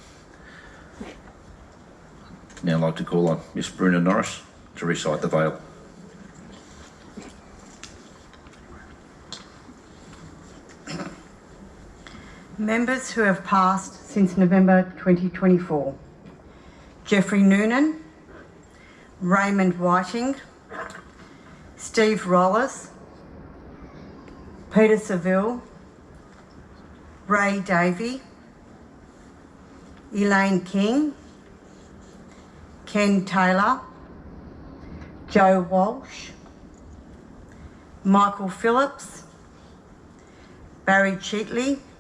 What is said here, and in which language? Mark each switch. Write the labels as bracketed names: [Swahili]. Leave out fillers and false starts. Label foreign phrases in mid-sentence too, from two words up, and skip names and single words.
[English] Now I'd like to call on Miss Bruna Norrish to recite the Vale. Members who have passed since November 2024. Jeffrey Noonan, Raymond Whiting, Steve Rollis, Peter Seville, Ray Davey, Elaine King, Ken Taylor, Joe Walsh, Michael Phillips, Barry Cheatley,